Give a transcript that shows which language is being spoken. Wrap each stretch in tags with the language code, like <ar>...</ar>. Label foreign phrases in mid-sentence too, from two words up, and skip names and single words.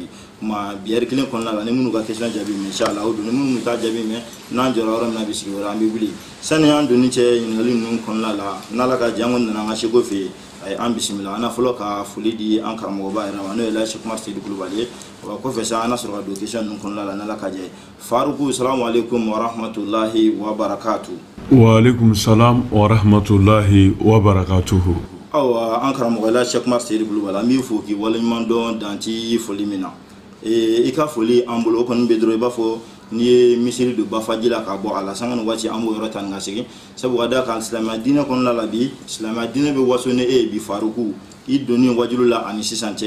<bm>Kuma bi heure kelen kɔnɔna la ni minnu ka question jaabi mɛn inchallah o don ni minnu t'a jaabi mɛn n'an jɔra yɔrɔ min na bi sigi wɛrɛ an bɛ wuli. Sani an donni cɛ ɲininkali ninnu kɔnɔna la n'Ala ka jɛ an kɔni nana an ka seko fɛ yen. An bisimila an fɔlɔ ka foli di an karamɔgɔba yɛrɛ ma n'o ye Elhaji Seku Umaru Seydou Kulubali ye. Wa kɔfɛ sa an na sɔrɔ ka don question ninnu kɔnɔna la n'Ala ka jɛ.</bm> <ar>Faruku السلام عليكم ورحمة الله وبركاته. وعليكم السلام ورحمة الله وبركاته.</ar> <bm>Awa an karamɔgɔ Elhaji Seku Umaru Seydou Kulubali an b'i fo k'i waleɲuman dɔn danti foli min na. I ka foli an bolo o kɔni bɛ dɔrɔn i b'a fɔ n'i ye misiri don Bafaji la ka bɔ a la sanga ni waati an b'o yɔrɔ ta ni ka segin sabu ka d'a kan silamɛya diinɛ kɔnɔna la bi silamɛya diinɛ bɛ waso ni e ye bi Faruku i donni wajulu la ani sisan cɛ.</bm>